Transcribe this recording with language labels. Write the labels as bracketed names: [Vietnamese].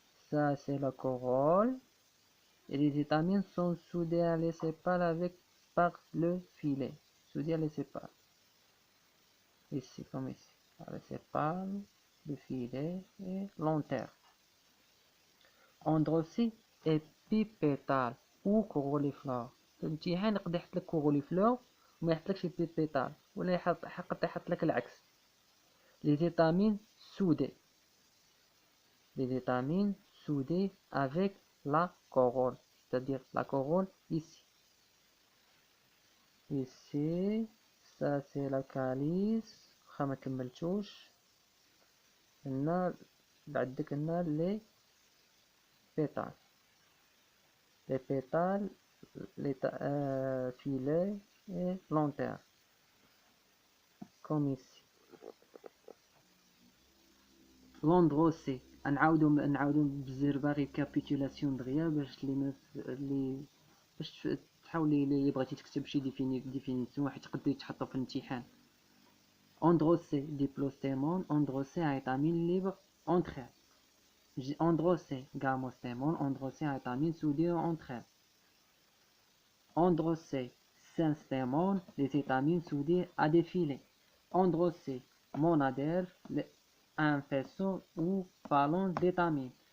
[French] Ça c'est la corolle. Et les étamines sont soudées à les sépales par le filet. Soudées à les sépales. Ici, comme ici. Les sépales, le filet et l'antère. Androcée épipétale ou coroliflore. [Arabic] في الامتحان يقدر يحط لك كوروليفلور وما يحطلكش épipétale ولا يقدر يحط لك العكس. [French] Les étamines soudées. Les étamines soudées avec la corolle. C'est-à-dire la corolle ici. Ici, ça c'est la calice. [Arabic] ما كملتوش. هنا بعدك هنا les pétales. [French] Les pétales, les filets et l'antère. Comme ici. L'androcée. [Arabic] نعاودو بالزربه ريكابيتولاسيون دغيا باش اللي باش تحاولي اللي بغيتي تكتب شي ديفينيسيون حيت يقدر يتحطوا في الامتحان. [French] Androcée diplostémon, androcée à étamines libres entre elles. Androcée gamostémon, androcée à étamines soudées entre elles. Androcée synstémon, les étamines soudées à des filets. Androcée monadelphe, un faisceau ou phalange d'étamines.